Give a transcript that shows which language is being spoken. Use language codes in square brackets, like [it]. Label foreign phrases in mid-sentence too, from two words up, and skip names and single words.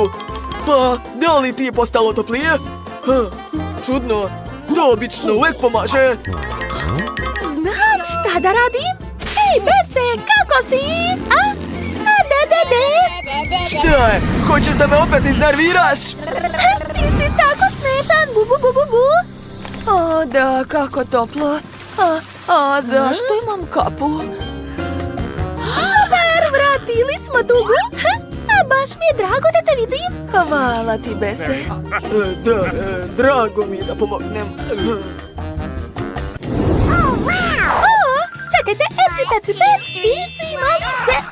[sr] Pa, da li ti je postalo toplije? Čudno, to obično uvek pomaže. Znam šta da radim. Hej, Bese, kako si? Šta je? Hoćeš da me opet iznerviraš? Ti si tako smešan, bu, bu, bu, bu, bu. O, da, kako toplo. A zašto imam kapu? Super, vratili smo Tugu. Baš mi je drago da te vidim. Hvala ti, Bese. Da, drago mi je da pomognem. Čekajte, eci, ti si malice.